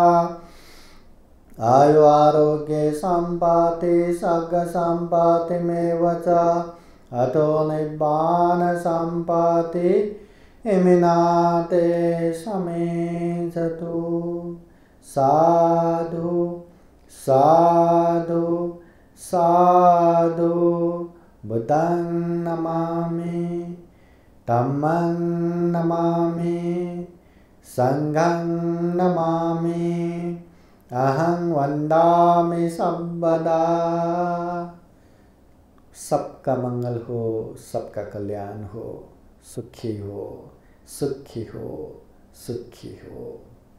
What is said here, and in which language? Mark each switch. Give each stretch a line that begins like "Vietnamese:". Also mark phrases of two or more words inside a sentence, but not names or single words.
Pali: आयु आरोग्ये सम्पत्ति सर्गसम्पत्तिमेव च अतो निब्बान सम्पत्ति इमिनाते समेचतु। साधु साधु साधु बुद्धं नमामि धम्मं नमामि संघं नमामि अहं वन्दामि सर्वदा।
Hindi: सबका मंगल हो, सबका कल्याण हो, सुखी हो, सुखी हो, सुखी हो।